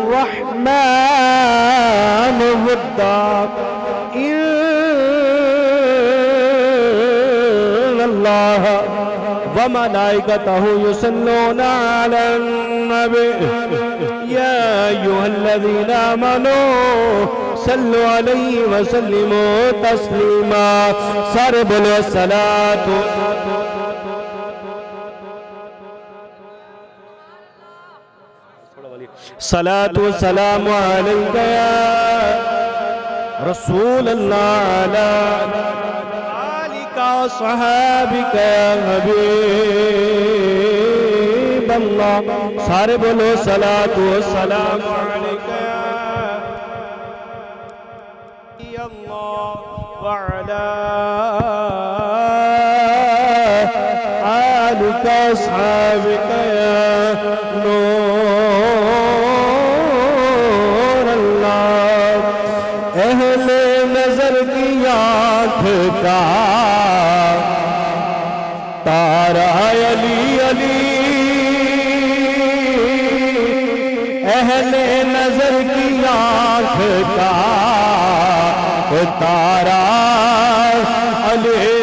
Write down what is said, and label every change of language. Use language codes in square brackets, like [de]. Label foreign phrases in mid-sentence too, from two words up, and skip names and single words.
[ar] الرحمن ودا إن الله وملائكته يصلون على النبي يا أيها الذين آمنوا صلوا عليه وسلموا تسليما [ur] سارے بولو [ar] الصلاة صلاة والسلام عليك يا رسول الله على آلك وصحابك يا حبيب الله [ur] سارے بولو [ar] صلاة والسلام عليك يا الله وعلى آلك وصحابك يا [ur] تارا علی علی اہل نظر کی آنکھ کا تارا علی